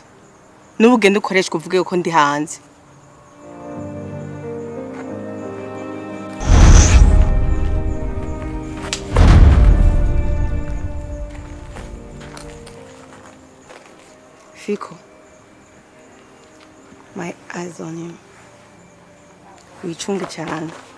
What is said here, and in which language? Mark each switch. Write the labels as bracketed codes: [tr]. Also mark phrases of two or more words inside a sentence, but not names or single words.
[rw] N'ubugende ukoreshwa uvuge ko ndi hanze. Fico. [en] My eyes on you. [rw] Wicunge cyane.